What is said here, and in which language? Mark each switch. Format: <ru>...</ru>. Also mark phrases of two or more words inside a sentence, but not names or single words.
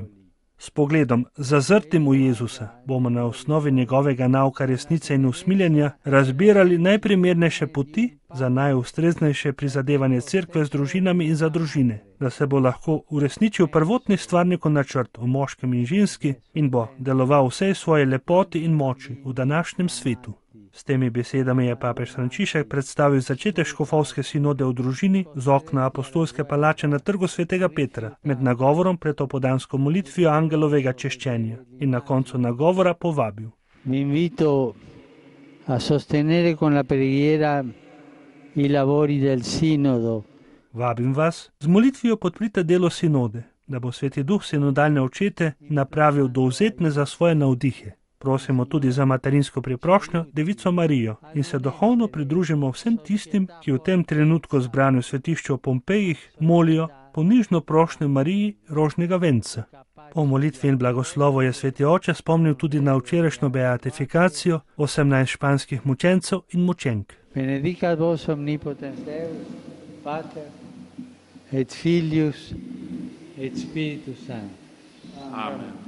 <sl>S pogledom zazrtim v Jezusa bomo na osnovi njegovega nauka resnice in usmiljenja razbirali najprimernejše poti za najustreznejše prizadevanje cerkve z družinami in za družine, da se bo lahko uresničil prvotni stvarnikov načrt o moškem in ženski in bo deloval vsej svoje lepoti in moči v današnjem svetu. S temi besedami je papež Frančišek predstavil začetek škofovske sinode v družini z okna apostolske palače na trgu svetega Petra med nagovorom pred opoldansko molitvijo angelovega češčenja in na koncu nagovora povabil.</sl> <it>Vi invito a sostenere con la preghiera i lavori del sinodo.</it> <sl>Vabim vas, z molitvijo podprite delo sinode, da bo Sveti Duh sinodalne očete napravil dovzetne za svoje navdihe. Prosimo tudi za materinsko priprošnjo Devico Marijo in se duhovno pridružimo vsem tistim, ki v tem trenutku zbrani v svetišču v Pompejih molijo po nižno prošnjo Mariji rožnega venca. Po molitvi in blagoslovu je Sveti Oče spomnil tudi na včerajšnjo beatifikacijo 18 španskih mučencev in mučenk.</sl> <la>Benedicat vos omnipotens Deus, Pater et Filius et Spiritus Sanctus. Amen.</la>